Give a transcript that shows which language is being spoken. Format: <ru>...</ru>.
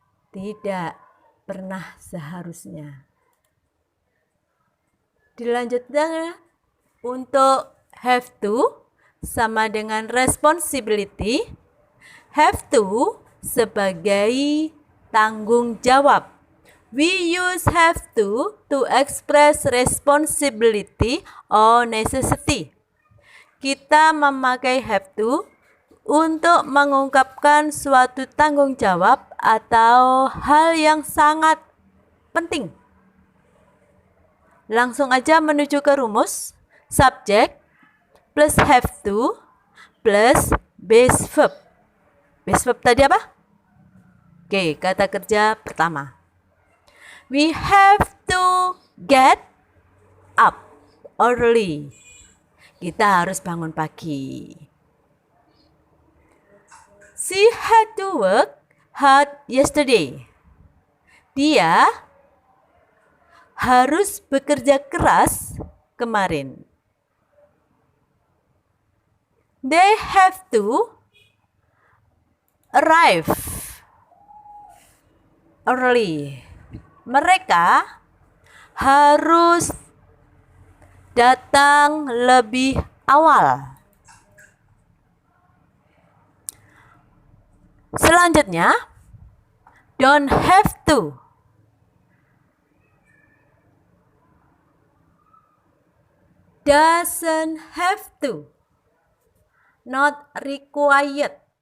<id>Tidak pernah seharusnya. Dilanjutkan untuk have to sama dengan responsibility. Have to sebagai tanggung jawab.</id> <en>We use have to express responsibility or necessity.</en> <id>Kita memakai have to untuk mengungkapkan suatu tanggung jawab atau hal yang sangat penting. Langsung aja menuju ke rumus.</id> <en>Subject plus have to plus base verb.</en> <id>Base verb tadi apa?</id> <en>Oke,</en> <id>kata kerja pertama.</id> <en>We have to get up early.</en> <id>Kita harus bangun pagi.</id> <en>She had to work hard yesterday.</en> <id>Dia harus bekerja keras kemarin.</id> <en>They have to arrive early.</en> <id>Mereka harus datang lebih awal. Selanjutnya, don't have to.</id> <en>Doesn't have to. Not required.</en>